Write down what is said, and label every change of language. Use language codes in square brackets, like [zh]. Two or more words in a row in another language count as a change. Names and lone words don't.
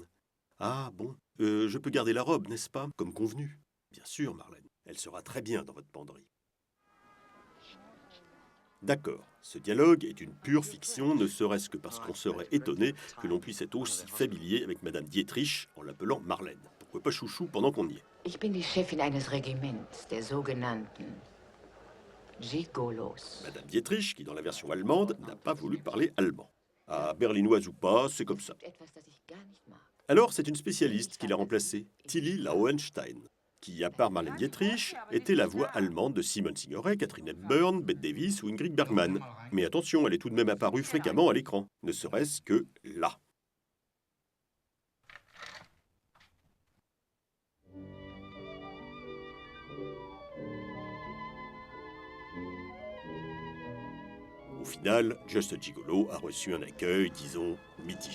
[fr] Ah bon, je peux garder la robe, n'est-ce pas, comme convenu? Bien sûr, Marlène, elle sera très bien dans votre penderie. D'accord, ce dialogue est une pure fiction, ne serait-ce que parce qu'on serait étonné que l'on puisse être aussi familier avec Madame Dietrich en l'appelant Marlène. Pourquoi pas chouchou pendant qu'on y est? [de] Ich bin die Chefin eines Regiments, der sogenannten Gigolos. [fr] Madame Dietrich, qui dans la version allemande n'a pas voulu parler allemand. Ah, berlinoise ou pas, c'est comme ça. [de] Etwas, das ich gar nicht mag. [fr] Alors, c'est une spécialiste qui l'a remplacée, Tilly Lauenstein, qui, à part Marlène Dietrich, était la voix allemande de Simone Signoret, Catherine Hepburn, Bette Davis ou Ingrid Bergman. Mais attention, elle est tout de même apparue fréquemment à l'écran, ne serait-ce que là. Au final, Just Gigolo a reçu un accueil, disons, mitigé.